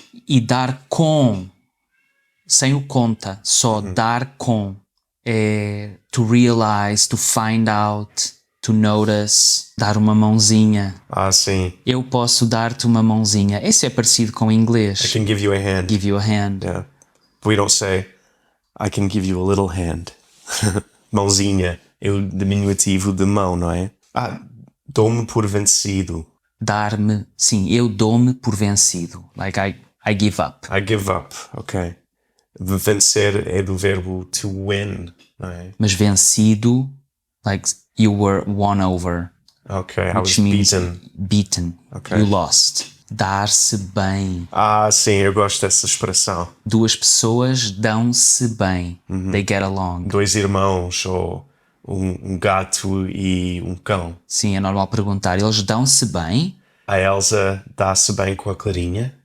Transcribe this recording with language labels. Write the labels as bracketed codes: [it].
[pt] E dar com, sem o conta, só dar com, é [en] to realize, to find out, to notice, [pt] dar uma mãozinha. Ah, sim. Eu posso dar-te uma mãozinha. Isso é parecido com o inglês. [en] I can give you a hand. Give you a hand. Yeah. We don't say, I can give you a little hand. [pt] Mãozinha. É o diminutivo de mão, não é? Ah, dou-me por vencido. Dar-me, sim, eu dou-me por vencido. [en] Like I give up. I give up. Ok. [pt] Vencer é do verbo [en] to win, [pt] não é? Mas vencido, [en] like you were won over. Ok. I was Which means beaten. beaten. Ok. You lost. [pt] Dar-se bem. Ah, sim, eu gosto dessa expressão. Duas pessoas dão-se bem. [en] They get along. [pt] Dois irmãos ou um gato e um cão. Sim, é normal perguntar. Eles dão-se bem? A Elsa dá-se bem com a Clarinha?